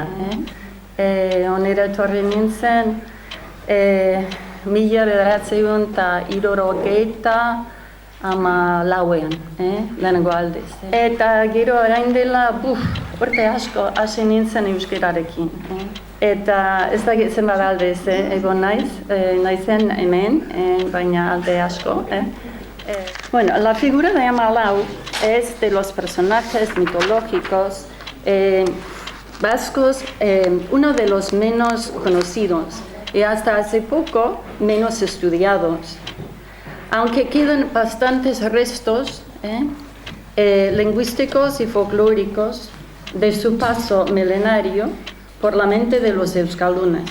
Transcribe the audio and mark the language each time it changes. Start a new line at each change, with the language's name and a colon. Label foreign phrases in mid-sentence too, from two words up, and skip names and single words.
Basque: Honera etorri nintzen, 1974ean, lehenengo aldiz. Eta gero orain dela, urte asko hasi nintzen euskararekin. Eta ez dakit zenbat aldez egon naizen hemen, baina alde asko.
Spanish: Bueno, la figura de Amalau es de los personajes mitológicos vascos, uno de los menos conocidos y hasta hace poco menos estudiados. Aunque quedan bastantes restos lingüísticos y folclóricos de su paso milenario por la mente de los euskaldunes.